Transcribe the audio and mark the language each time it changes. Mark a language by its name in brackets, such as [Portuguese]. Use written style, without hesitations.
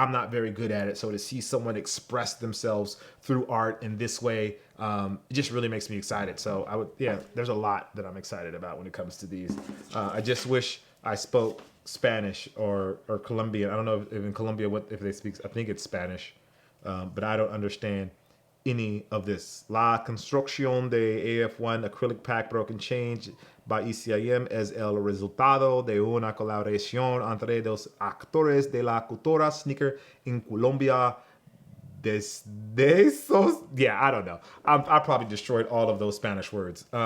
[Spanish] I'm not very good at it. So to see someone express themselves through art in this way, it just really makes me excited. So there's a lot that I'm excited about when it comes to these. I just wish I spoke Spanish or Colombian. I don't know if in Colombia if they speak. I think it's Spanish, but I don't understand any of this. La construcción de AF1 acrylic pack broken change by ECIM es el resultado de una colaboración entre dos actores de la cultura sneaker en Colombia. [English] Yeah, I don't know. I probably destroyed all of those Spanish words.